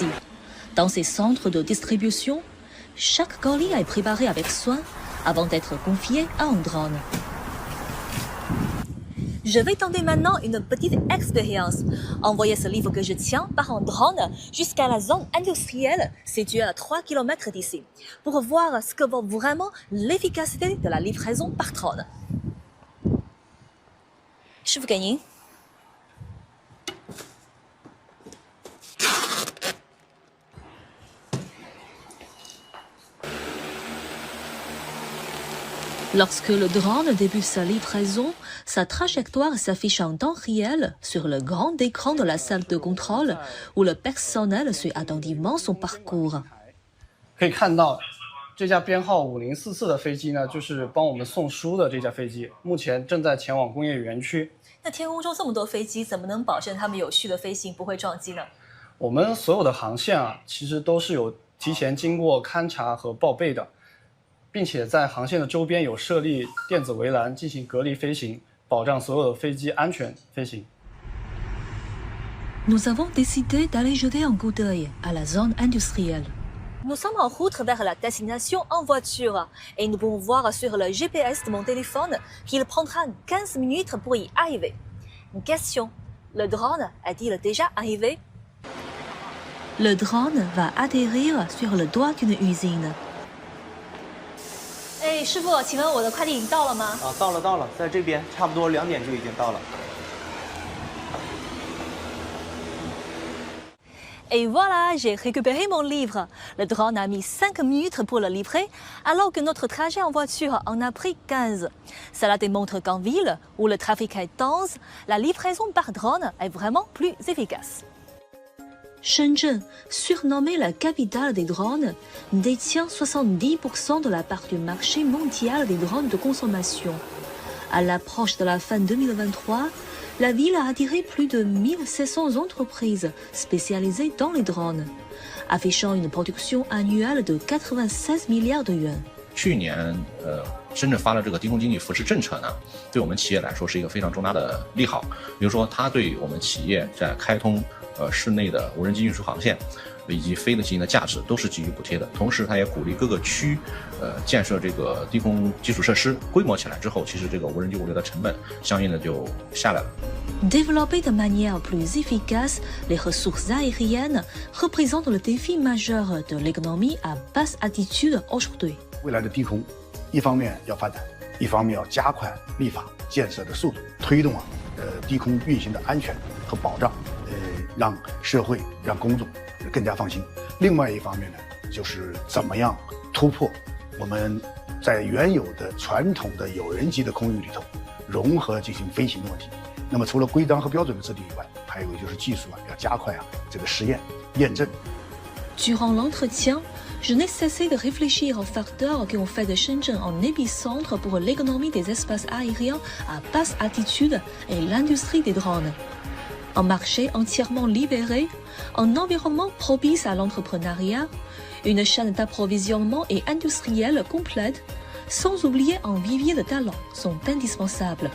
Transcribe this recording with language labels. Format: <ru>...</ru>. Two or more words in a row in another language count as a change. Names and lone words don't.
<fr>Dans ces centres de distribution, chaque colis est préparé avec soin avant d'être confié à un drone. Je vais tenter maintenant une petite expérience. Envoyer ce livre que je tiens par un drone jusqu'à la zone industrielle située à 3 km d'ici, pour voir ce que vaut vraiment l'efficacité de la livraison par drone.</fr> <zh>师傅给您。</zh> <fr>Lorsque le drone débute sa livraison, sa trajectoire s'affiche en temps réel sur le grand écran de la salle de contrôle où le personnel suit attentivement son parcours.</fr> <zh>可以看到，这架编号5044的飞机呢，就是帮我们送书的这架飞机，目前正在前往工业园区。那天空中这么多飞机，怎么能保证它们有序的飞行，不会撞击呢？我们所有的航线啊，其实都是有提前经过勘察和报备的。并且在航线的周边有设立电子围栏进行隔离飞行，保障所有的飞机安全飞行。</zh> <fr>Nous avons décidé d'aller jeter un coup d'œil à la zone industrielle. Nous sommes en route vers la destination en voiture et nous pouvons voir sur le GPS de mon téléphone qu'il prendra 15 minutes pour y arriver. Une question, le drone est-il déjà arrivé? Le drone va atterrir sur le toit d'une usine.</fr> <zh>哎，师傅，请问我的快递已经到了吗？啊，到了，在这边，差不多2点就已经到了。</zh> <fr>Et voilà, j'ai récupéré mon livre. Le drone a mis 5 minutes pour le livrer, alors que notre trajet en voiture en a pris 15. Cela démontre qu'en ville, où le trafic est dense, la livraison par drone est vraiment plus efficace. Shenzhen, surnommée la capitale des drones, détient 70% de la part du marché mondial des drones de consommation. À l'approche de la fin 2023, la ville a attiré plus de 1700 entreprises spécialisées dans les drones, affichant une production annuelle de 96 milliards de yuan.</fr> <zh>去年，深圳发了这个低空经济扶持政策呢，对我们企业来说是一个非常重大的利好。比如说，它对我们企业在开通室内的无人机运输航线以及飞的机型的价值都是给予补贴的。同时，它也鼓励各个区建设这个低空基础设施，规模起来之后，其实这个无人机物流的成本相应的就下来了。</zh> <fr>Développer de manière plus efficace les ressources aériennes représente le défi majeur de l'économie à basse altitude aujourd'hui.</fr> <zh>未来的低空，一方面要发展，一方面要加快立法建设的速度，推动低空运行的安全和保障，让社会让公众更加放心。另外一方面呢，就是怎么样突破我们在原有的传统的有人机的空域里头融合进行飞行的问题。那么除了规章和标准的制定以外，还有就是技术要加快这个实验验证。</zh> <fr>Durant l'entretien, je n'ai cessé de réfléchir aux facteurs qui ont fait de Shenzhen un épicentre pour l'économie des espaces aériens à basse altitude et l'industrie des drones. Un marché entièrement libéré, un environnement propice à l'entrepreneuriat, une chaîne d'approvisionnement et industrielle complète, sans oublier un vivier de talents, sont indispensables.</fr>